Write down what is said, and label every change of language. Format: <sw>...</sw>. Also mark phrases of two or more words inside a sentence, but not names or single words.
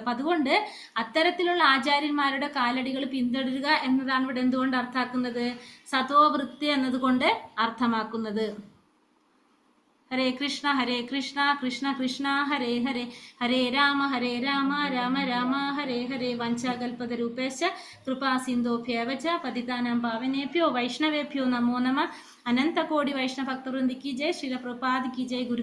<ml>അപ്പൊ അതുകൊണ്ട് അത്തരത്തിലുള്ള ആചാര്യന്മാരുടെ കാലടികൾ പിന്തുടരുക എന്നതാണ് ഇവിടെ എന്തുകൊണ്ട് അർത്ഥാക്കുന്നത്? സതോവൃത്തി എന്നതുകൊണ്ട് അർത്ഥമാക്കുന്നത്.</ml> <sa>ഹരേ കൃഷ്ണ കൃഷ്ണ കൃഷ്ണ ഹരേ ഹരേ, ഹരേ രാമ രാമ രാമ ഹരേ ഹരേ. വഞ്ചാകൽപതരൂപേശ്ച കൃപാ സിന്ധോഭ്യേവ ച പതിതാനാം പാവനേഭ്യോ വൈഷ്ണവേഭ്യോ നമോ നമഃ.</sa> <hi>अनंतकोटि वैष्णव भक्तवृंद की जय। श्रील प्रभुपाद की जय। गुरुदेव</hi>